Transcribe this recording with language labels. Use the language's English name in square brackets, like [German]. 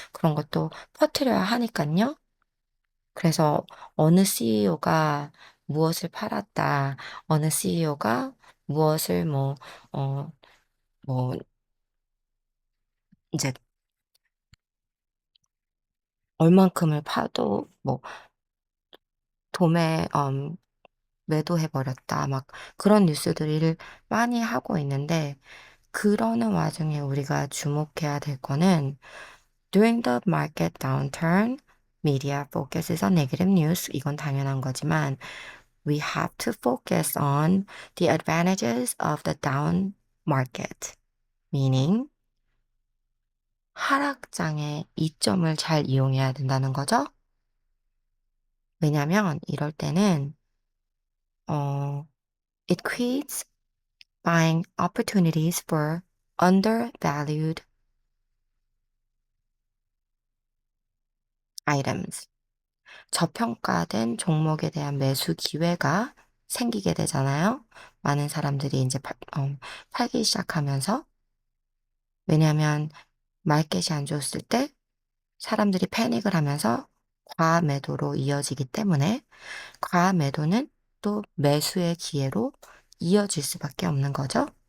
[Korean] 그런 것도 퍼뜨려야 하니까요. 그래서 어느 CEO가 무엇을 팔았다, 어느 CEO가 무엇을 어, 뭐, 이제 얼만큼을 파도 도매 매도해버렸다. 막 그런 뉴스들을 많이 하고 있는데 그러는 와중에 우리가 주목해야 될 거는 [English] during the market downturn, media focuses on negative news. [Korean] 이건 당연한 거지만 [English] we have to focus on the advantages of the down market. [Korean] meaning 하락장의 이점을 잘 이용해야 된다는 거죠. 왜냐면 이럴 때는 어, [English] it creates buying opportunities for undervalued items. [Korean] 저평가된 종목에 대한 매수 기회가 생기게 되잖아요. 많은 사람들이 이제 팔기 시작하면서. 왜냐하면 마켓이 안 좋았을 때 사람들이 패닉을 하면서 과매도로 이어지기 때문에 과매도는 또 매수의 기회로 이어질 수밖에 없는 거죠.